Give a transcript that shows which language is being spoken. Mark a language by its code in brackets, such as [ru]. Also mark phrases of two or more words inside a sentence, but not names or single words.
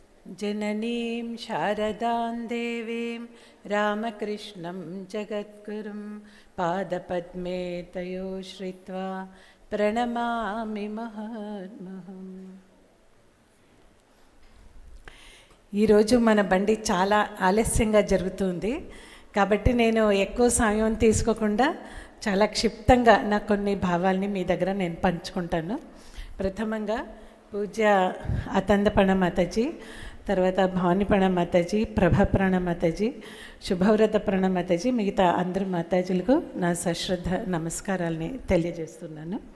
[sa] जननीं शारदां देवीं रामकृष्णं जगद्गुरुं पादपद्मे तयो श्रित्वा प्रणमामि महात्महम्. [te] ఈరోజు మన బండి చాలా ఆలస్యంగా జరుగుతుంది కాబట్టి నేను ఎక్కువ సమయం తీసుకోకుండా చాలా క్షిప్తంగా నా కొన్ని భావాల్ని మీ దగ్గర నేను పంచుకుంటాను. ప్రథమంగా పూజ్య అతందపణ మాతాజీ, తర్వాత భవానీపణ మాతాజీ, ప్రభాప్రాణ మాతాజీ, శుభవ్రత ప్రణా మాతాజీ, మిగతా అందరు మాతాజీలకు నా సశ్రద్ధ నమస్కారాలని తెలియజేస్తున్నాను.